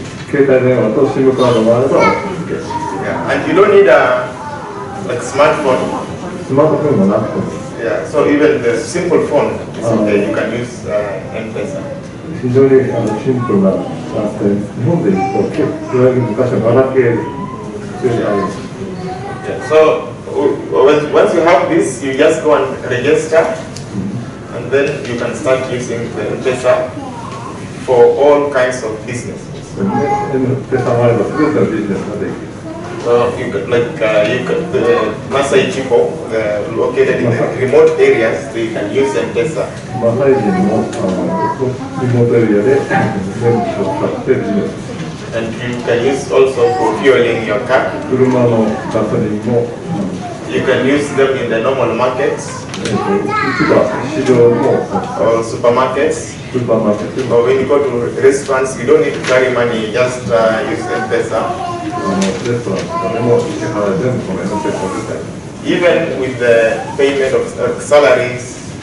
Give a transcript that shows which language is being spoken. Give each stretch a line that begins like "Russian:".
Japanese: 携帯電話と SIM カードがあれば OK。
English: Yeah, and you don't need a smartphone.
Japanese: スマートフォンがなくても
English: Yeah, so even the simple phone is okay. You can use M-Pesa.
Japanese: 非常にシンプルなって日本で言うといわゆる昔はガラケーであります。
English: Yeah, so once you have this, you just go and register, and then you can start using the M-Pesa for all kinds of businesses.
Japanese: M-Pesa があれば全てのビジネスができる。
English: So you could Masai people located in the remote areas, so you can use M-Pesa.
Japanese: マサイ人のリモートエリアで全部使ってビジネス。
English: And you can use also for fueling your car.
Japanese: 車のガソリンも
English: You can use them in the normal markets.
Japanese: 市場、市場も
English: Or supermarkets.
Japanese: スーパーマーケット
English: Or when you go to restaurants, you don't need to carry money, you just use M-Pesa.
Japanese: レストランとかでも支払い全部この M-Pesa で使える。
English: Even with the payment of salaries,